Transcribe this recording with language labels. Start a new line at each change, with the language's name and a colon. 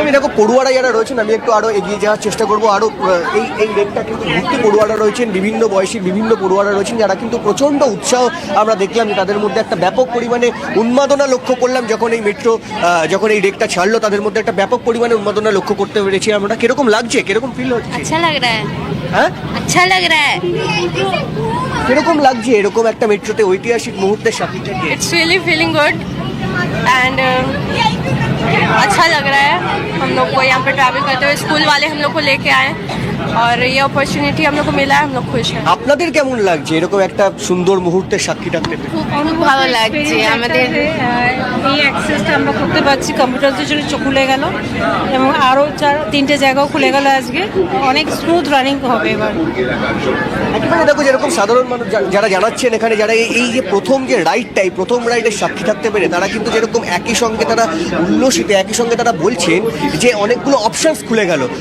Bangla: আমি দেখো পড়ুয়ারা যারা রয়েছেন, আমি একটু আরো এগিয়ে যাওয়ার চেষ্টা করবো। আরো এই রেটটা কিন্তু ভর্তি পড়ুয়ারা রয়েছেন, বিভিন্ন বয়সী বিভিন্ন পড়ুয়ারা রয়েছেন যারা কিন্তু প্রচন্ড উৎসাহ আমরা দেখলাম, যে তাদের মধ্যে একটা ব্যাপক পরিমাণে উন্মাদনা লক্ষ্য করলাম যখন এই মেট্রো যখন এই রেকটা ছাড়লো, তাদের মধ্যে একটা ব্যাপক পরিমাণে উন্মাদনা লক্ষ্য করতে পেরেছি আমরা। কিরকম লাগছে, কিরকম ফিল হচ্ছে?
Hindi: আচ্ছা লাগ রা হ্যায়,
Bangla: হ্যাঁ
Hindi: আচ্ছা লাগ রা হ্যায়।
Bangla: কিরকম লাগছে এরকম একটা মেট্রোতে ঐতিহাসিক মুহূর্তের সাক্ষী থেকে?
English: it's really feeling good and
Hindi: अच्छा लग रहा है। हम लोग को यहाँ पे ट्रैवल करते हुए स्कूल वाले हम लोग को लेके आए और ये अपॉर्चुनिटी हम लोग को मिला है, हम लोग खुश हैं।
Bangla: আপনাদের কেমন লাগছে এরকম একটা সুন্দর মুহূর্তের সাক্ষী থাকতে পেরে? খুব ভালো লাগছে আমাদের। এই অ্যাক্সেসটা আমরা করতে পারছি, কম্পিউটারদের জন্য খুলে গেল এবং আরও 3টে জায়গাও খুলে গেল আজকে, অনেক স্মুথ রানিং হবে এবার। একেবারে দেখো, যেরকম সাধারণ মানুষ যারা জানাচ্ছেন এখানে, যারা এই যে প্রথম যে রাইডটাই প্রথম রাইডের সাক্ষী থাকতে পেরে, তারা কিন্তু যেরকম একই সঙ্গে তারা উল্লসিত, একই সঙ্গে তারা বলছেন যে অনেকগুলো অপশনস খুলে গেল।